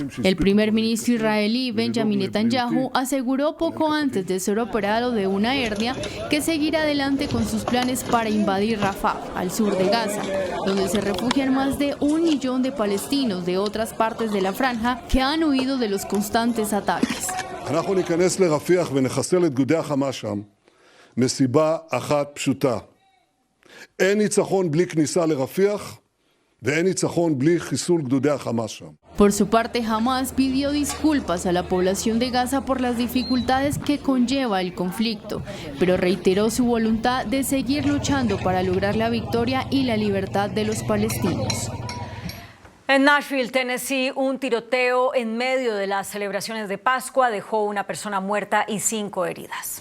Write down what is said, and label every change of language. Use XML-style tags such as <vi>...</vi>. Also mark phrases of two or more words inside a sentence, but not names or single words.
<es>El primer ministro israelí, Benjamin Netanyahu, aseguró poco antes de ser operado de una hernia que seguirá adelante con sus planes para invadir Rafah, al sur de Gaza, donde se refugian más de 1 millón de palestinos de otras partes de la franja que han huido de los constantes ataques.</es> <he>אנחנו ניכנס לרפיח ונחסל את גדודי החמאס שם מסיבה אחת פשוטה. אין ניצחון בלי כניסה לרפיח ואין ניצחון בלי חיסול גדודי החמאס שם.</he> <es>Por su parte, Hamas pidió disculpas a la población de Gaza por las dificultades que conlleva el conflicto, pero reiteró su voluntad de seguir luchando para lograr la victoria y la libertad de los palestinos. En Nashville, Tennessee, un tiroteo en medio de las celebraciones de Pascua dejó una persona muerta y 5 heridas.</es>